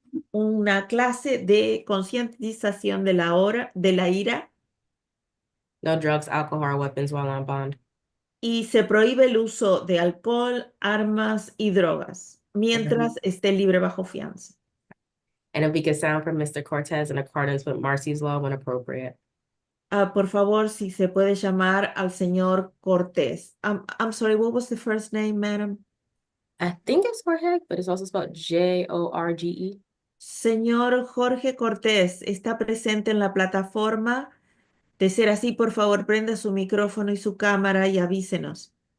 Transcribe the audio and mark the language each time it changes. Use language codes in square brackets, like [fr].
[es] Una clase de concientización de la ira. [en] No drugs, alcohol, or weapons while on bond. [es] Y se prohíbe el uso de alcohol, armas y drogas mientras esté libre bajo fianza. [en] And if we could sound from Mr. Cortez in accordance with Marcy's law when appropriate. [es] Por favor, si se puede llamar al señor Cortés. [en] I'm sorry, what was the first name, madam? I think it's Jorge, but it's also spelled Jorge. [es] Señor Jorge Cortés, ¿está presente en la plataforma? De ser así, por favor, prenda su micrófono y su cámara y avísenos.